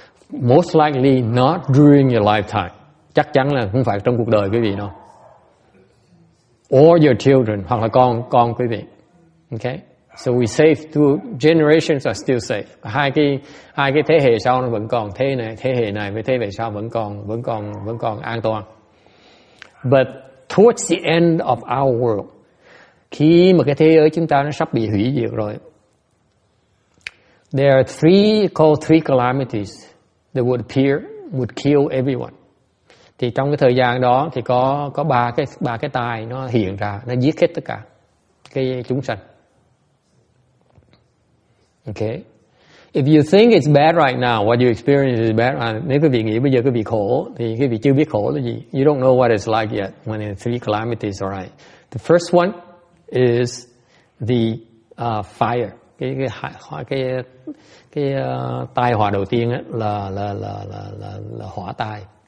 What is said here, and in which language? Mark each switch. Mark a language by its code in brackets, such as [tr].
[en] Most likely not during your lifetime. [vi] Chắc chắn là không phải trong cuộc đời quý vị đâu. [en] Or your children, [vi] hoặc là con quý vị. [en] Okay? So we safe, two generations are still safe. [vi] Hai cái thế hệ sau nó vẫn còn, thế hệ này với thế hệ sau vẫn còn an toàn. [en] But towards the end of our world, [vi] khi mà cái thế giới chúng ta nó sắp bị hủy diệt rồi, [en] there are three calamities that would kill everyone. [vi] Thì trong cái thời gian đó thì có ba cái tai nó hiện ra, nó giết hết tất cả cái chúng sanh. [en] Okay. If you think it's bad right now, what you experience is bad. [vi] Nếu quý vị nghĩ bây giờ quý vị khổ, thì quý vị chưa biết khổ là gì. [en] You don't know what it's like yet when the three calamities are right. The first one is the fire. [vi] Cái tai họa đầu tiên ấy là hỏa tai.